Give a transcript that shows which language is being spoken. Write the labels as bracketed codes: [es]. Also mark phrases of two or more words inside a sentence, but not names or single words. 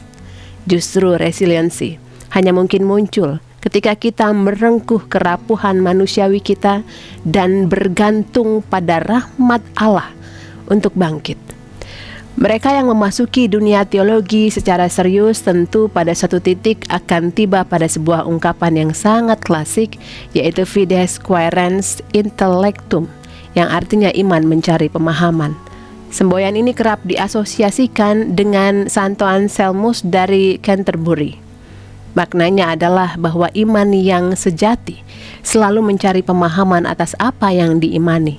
[id] Justru resiliensi hanya mungkin muncul ketika kita merengkuh kerapuhan manusiawi kita dan bergantung pada rahmat Allah untuk bangkit. Mereka yang memasuki dunia teologi secara serius tentu pada satu titik akan tiba pada sebuah ungkapan yang sangat klasik, yaitu [la] fides quaerens intellectum, [id] yang artinya iman mencari pemahaman. Semboyan ini kerap diasosiasikan dengan Santo Anselmus dari Canterbury. Maknanya adalah bahwa iman yang sejati selalu mencari pemahaman atas apa yang diimani.